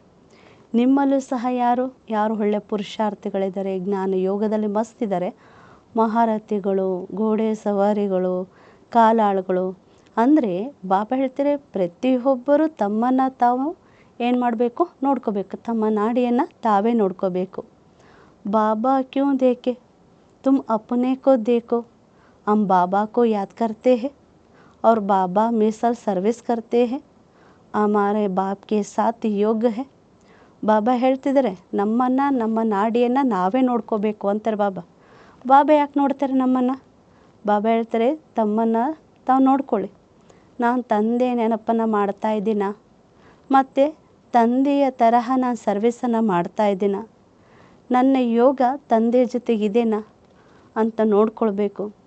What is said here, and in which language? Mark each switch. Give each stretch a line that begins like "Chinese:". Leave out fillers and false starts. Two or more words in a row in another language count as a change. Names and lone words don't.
Kannada: ನಿಮ್ಮಲ್ಲೂ ಸಹ ಯಾರು ಒಳ್ಳೆ ಪುರುಷಾರ್ಥಿಗಳಿದ್ದಾರೆ, ಜ್ಞಾನ ಯೋಗದಲ್ಲಿ ಮಸ್ತಿದ್ದಾರೆ, ಮಹಾರಥಿಗಳು, ಘೋಡೆ ಸವಾರಿಗಳು, ಕಾಲಾಳುಗಳು. ಅಂದರೆ ಬಾಬಾ ಹೇಳ್ತಾರೆ, ಪ್ರತಿಯೊಬ್ಬರು ತಮ್ಮನ್ನು ತಾವು ಏನು ಮಾಡಬೇಕು, ನೋಡ್ಕೋಬೇಕು. ತಮ್ಮ ನಾಡಿಯನ್ನು ತಾವೇ ನೋಡ್ಕೋಬೇಕು.
Hindi: बाबा क्यों देखे तुम अपने को देखो, हम बाबा को याद करते हैं और बाबा मिसल सर्विस करते हैं, हमारे बाप के साथ ಯೋಗ है.
Kannada: ಬಾಬಾ ಹೇಳ್ತಿದ್ದಾರೆ, ನಮ್ಮನ್ನು ನಮ್ಮ ನಾಡಿಯನ್ನು ನಾವೇ ನೋಡ್ಕೋಬೇಕು ಅಂತಾರೆ ಬಾಬಾ. ಬಾಬಾ ಯಾಕೆ ನೋಡ್ತಾರೆ ನಮ್ಮನ್ನು? ಬಾಬಾ ಹೇಳ್ತಾರೆ, ತಮ್ಮನ್ನು ತಾವು ನೋಡ್ಕೊಳ್ಳಿ. ನಾನು ತಂದೆ ನೆನಪನ್ನು ಮಾಡ್ತಾ ಇದ್ದೀನ, ಮತ್ತು ತಂದೆಯ ತರಹ ನಾನು ಸರ್ವಿಸನ್ನು ಮಾಡ್ತಾ ಇದ್ದೀನ, ನನ್ನ ಯೋಗ ತಂದೆ ಜೊತೆಗಿದೆನಾ ಅಂತ ನೋಡ್ಕೊಳ್ಬೇಕು.